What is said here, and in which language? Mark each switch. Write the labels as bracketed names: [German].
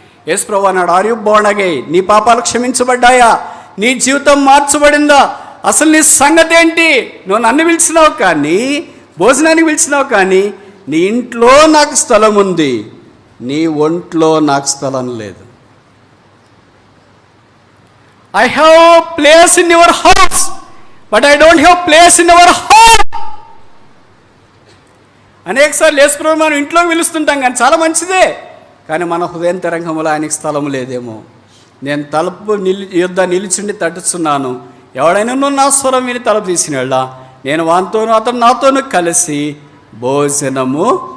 [Telugu] యేసు ప్రభువు అన్నాడు, [English] Are you born again? [Telugu] నీ పాపాలు క్షమించబడ్డాయా? నీ జీవితం మార్చబడిందా? అసలు నీ సంగతి ఏంటి? నువ్వు నన్ను పిలిచినావు కానీ, భోజనానికి పిలిచినావు కానీ, నీ ఇంట్లో నాకు స్థలం ఉంది, నీ ఒంట్లో నాకు స్థలం లేదు. [English] I have place in your house, but I don't have place in your heart. [Telugu] అనేకసార్లు యేసు ప్రభువు మనం ఇంట్లోకి పిలుస్తుంటాం కానీ చాలా మంచిదే, కానీ మన హృదయంతరంగంలో ఆయనకి స్థలం లేదేమో. నేను తలుపు యుద్ధ నిలిచిండి తట్టుచున్నాను, ఎవడైనా నువ్వు నా స్వరం విని తలుపు తీసినాడా, నేను వానితోనూ అతను నాతోనూ కలిసి భోజనము.